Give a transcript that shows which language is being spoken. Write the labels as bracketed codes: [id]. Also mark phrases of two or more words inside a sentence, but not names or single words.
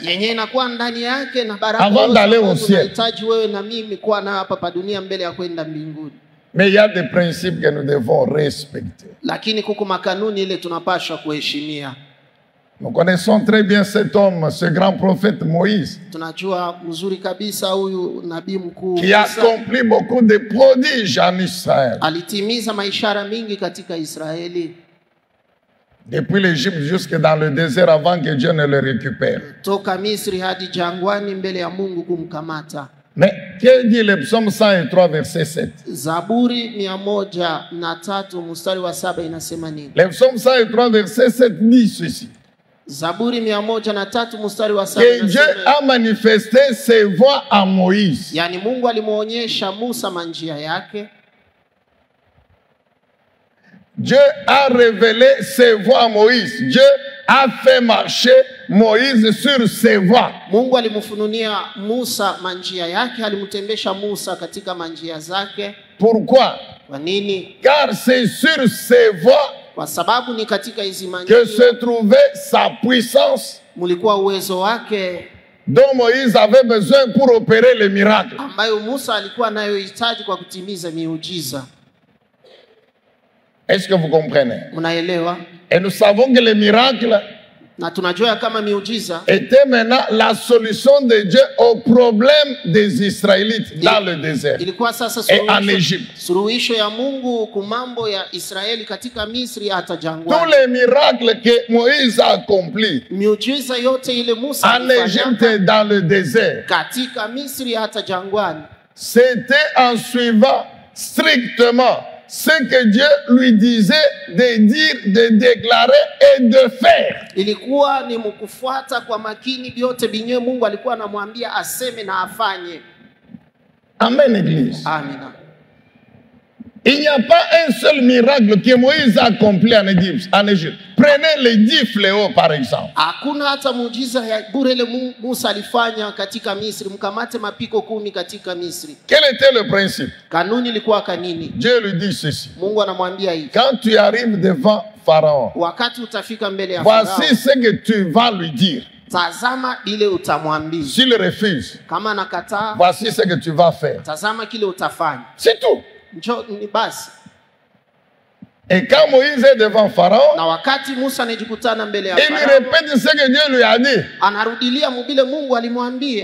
[sw] yenye inakuwa ndani yake na baraka [fr] Avant d'aller au ciel. [sw] Unahitaji wewe na mimi kuwa na hapa pa dunia mbele ya kwenda mbinguni. [fr] Mais il y a des principes que nous devons respecter. [sw] Lakini kuko makanuni ile tunapaswa kuheshimia. [fr] Nous connaissons très bien cet homme, ce grand prophète Moïse, [sw] Tunajua mzuri kabisa huyu nabii mkuu [fr] qui a accompli beaucoup de prodiges en Israël. [sw] Alitimiza maishara mingi katika Israeli. [fr] Depuis l'Égypte jusque dans le désert avant que Dieu ne le récupère. [sw] Toka Misri hadi jangwani mbele ya Mungu kumkamata. [fr] Mais que dit le psaume 103 verset 7? [sw] Zaburi 103 mstari wa 7 inasema nini? [fr] Le psaume 103 verset 7 dit ceci. [sw] Zaburi 103 mstari wa 7 [fr] que Dieu a manifesté ses voies à Moïse. [sw] Yani Mungu alimuonyesha Musa manjia yake. [fr] Dieu a révélé ses voies à Moïse. Dieu a fait marcher Moïse sur ses voies. [sw] Mungu alimfununia Musa manjia yake, alimtembesha Musa katika manjia zake. [fr] Pourquoi? [sw] Kwa nini? [fr] Car c'est sur ses voies [sw] kwa sababu ni katika hizi manjia [fr] que se trouvait sa puissance, [sw] mulikuwa uwezo wake [fr] dont Moïse avait besoin pour opérer les miracles. [sw] Ambayo Musa alikuwa nayo hitaji kwa kutimiza miujiza. [fr] Est-ce que vous comprenez? [sw] Mnaelewa? [fr] Et nous savons que les miracles [sw] na tunajua kama miujiza [fr] était maintenant la solution de Dieu au problème des Israélites dans le désert [sw] ilikuwa sasa [fr] et en Égypte. [sw] Suluhisho ya Mungu kumambo ya Israeli katika Misri hata jangwani. [fr] Tous les miracles que Moïse a accomplis [sw] miujiza yote ile Musa [fr] en Égypte et dans le désert, [sw] katika Misri hata jangwani, [fr] c'était en suivant strictement ce que Dieu lui disait de dire, de déclarer et de faire. [sw] Ilikuwa ni mkufuata kwa makini vyote binye Mungu alikuwa anamwambia aseme na afanye. [fr] Amen, Église. [sw] Amina. [fr] Il n'y a pas un seul miracle que Moïse a accompli en Égypte. Prenez les 10 fléaux par exemple. [sw] Hakuna hata muujiza ya bure ile Musa alifanya katika Misri. Mkamate mapiko 10 katika Misri. [fr] Quel était le principe? [sw] Kanuni ilikuwa kanini? [fr] Dieu lui dit ceci. [sw] Mungu anamwambia hivi. [fr] Quand tu arrives devant Pharaon, [sw] wakati utafika mbele ya Farao, [fr] voici ce que tu vas lui dire. [sw] Tazama ile utamwambia. [fr] S'il refuse, [sw] kama nakataa, [fr] voici ce que tu vas faire. [sw] Tazama kile utafanya. [fr] C'est tout. [sw] Njoo ni basi. [fr] Et quand Moïse est devant Pharaon, [sw] na wakati Musa anajikutana mbele ya Farao, [fr] il lui répète ce que Dieu lui a dit. [sw] Anarudilia mbele Mungu alimwambia.